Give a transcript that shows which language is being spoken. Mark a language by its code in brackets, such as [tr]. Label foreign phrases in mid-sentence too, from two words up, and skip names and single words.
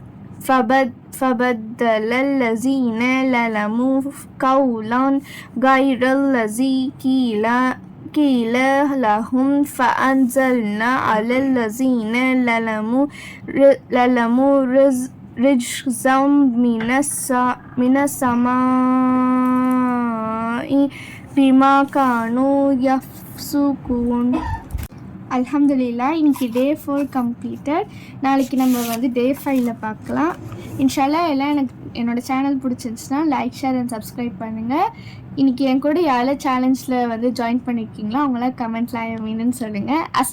[ar] فبدل الذين ظلموا قولا غير الذي قيل لهم فأنزلنا على الذين ظلموا رجزا من السماء بما كانوا يفسقون. [ta] அல்ஹம்துலில்லா, இன்னைக்கு [en] day 4 completed. [ta] நாளைக்கு நம்ம வந்து டே 5ல் பார்க்கலாம். இன்ஷால்லா எல்லாம் என்னோடய சேனல் பிடிச்சிருந்துச்சுன்னா [en] like, share and subscribe [ta] பண்ணுங்கள். இன்றைக்கி என் கூட யாரெல்லாம் சேலஞ்சில் வந்து ஜாயின் பண்ணியிருக்கீங்களோ அவங்களாம் கமெண்ட்டில் ஐ மீன்னு சொல்லுங்கள்.